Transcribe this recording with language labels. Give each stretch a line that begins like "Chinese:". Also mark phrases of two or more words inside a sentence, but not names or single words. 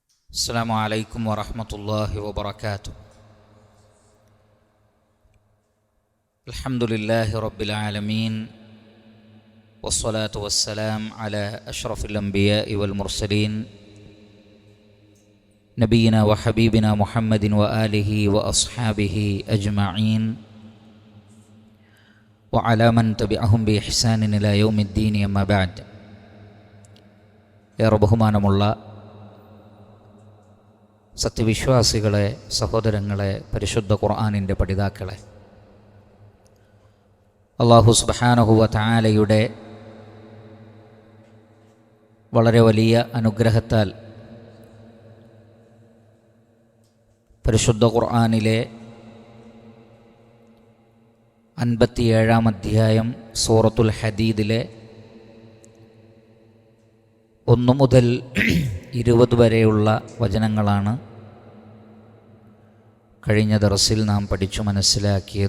Arabic: السلام عليكم ورحمة الله وبركاته. الحمد لله رب العالمين، والصلاة والسلام على أشرف الأنبياء والمرسلين نبينا وحبيبنا محمد وآله وأصحابه أجمعين وعلى من تبعهم بإحسان إلى يوم الدين. أما بعد.
Malayalam: ഏറെ ബഹുമാനമുള്ള സത്യവിശ്വാസികളെ, സഹോദരങ്ങളെ, പരിശുദ്ധ ഖുർആനിൻ്റെ പഠിതാക്കളെ,
Arabic: الله سبحانه وتعالى
Malayalam: വളരെ വലിയ അനുഗ്രഹത്താൽ പരിശുദ്ധ ഖുർആനിലെ 57-ാം അധ്യായം സൂറത്തുൽ ഹദീദിലെ 1 മുതൽ 20 വരെയുള്ള വചനങ്ങളാണ് കഴിഞ്ഞ ദർസിൽ നാം പഠിച്ചു മനസ്സിലാക്കിയത്.